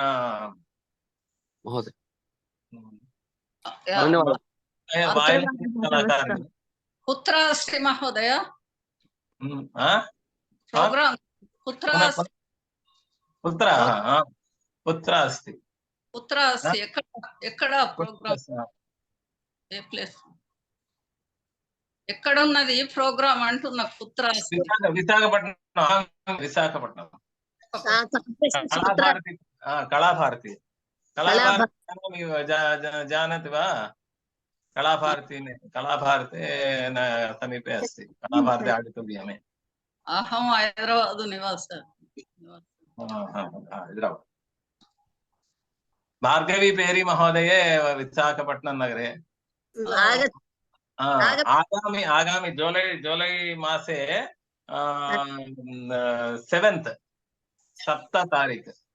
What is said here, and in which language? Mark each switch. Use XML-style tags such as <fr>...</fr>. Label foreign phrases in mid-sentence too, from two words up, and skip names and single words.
<sa>महोदय धन्यवादः कुत्र अस्ति महोदय प्रोग्राम पुत्र अस्ति</sa> <te>ఎక్కడ ప్రోగ్రామ్ ఏ ప్లేస్ ఎక్కడ ఉన్నది ప్రోగ్రామ్ అంటున్న పుత్ర</te> <sa>విశాఖపట్నం కళాభారతి जानाति वा कलाभारती समीपे अस्ति कलाभारती आडिटोरियमे अहं हैदराबाद निवासी हैदराबाद भार्गवी पेरी महोदये विशाखपट्टनं नगरे आगामी जुलै मासे 7th 7 तारीख</sa>